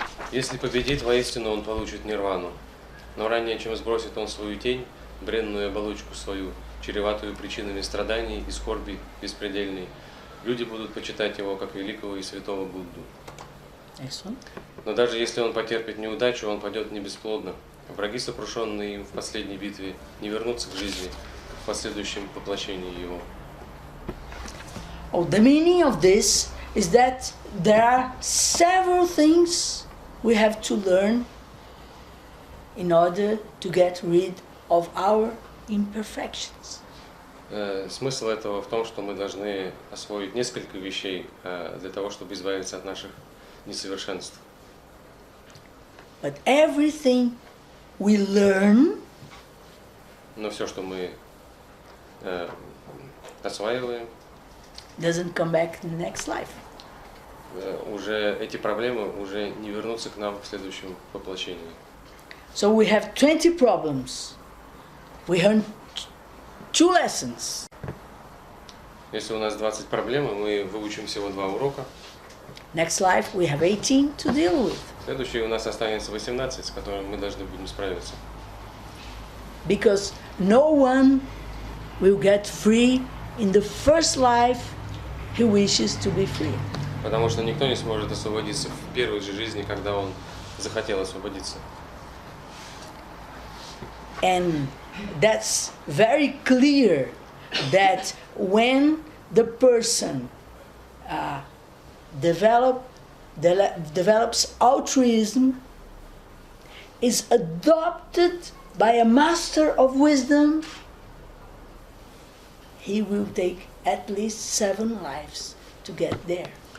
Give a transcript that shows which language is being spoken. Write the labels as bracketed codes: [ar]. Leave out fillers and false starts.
[ru] Если победит, воистину он получит нирвану, но ранее, чем сбросит он свою тень, бренную оболочку свою, чреватую причинами страданий и скорби беспредельной, люди будут почитать его как великого и святого Будду. Но даже если он потерпит неудачу, он падет не бесплодно. Враги, сокрушенные им в последней битве, не вернутся к жизни в последующем воплощении его. [en] Oh, the meaning of this is that there are several things we have to learn in order to get rid of our imperfections. [ru] Смысл этого в том, что мы должны освоить несколько вещей для того, чтобы избавиться от наших несовершенств. [en] But everything we learn [ru] Но все, что мы осваиваем, [en] doesn't come back in the next life. [ru] Уже эти проблемы уже не вернутся к нам в следующем воплощении. [en] So we have 20 problems. We learn 2 lessons. [ru] Если у нас 20 проблем, и мы выучим всего 2 урока, [en] Next life we have 18 to deal with. [ru] следующий у нас останется 18, с которыми мы должны будем справиться. [en] Because no one will get free in the first life he wishes to be free. [ru] Потому что никто не сможет освободиться в первой же жизни, когда он захотел освободиться. [en] And that's very clear that when the person develops altruism, is adopted by a master of wisdom, he will take at least 7 lives to get there.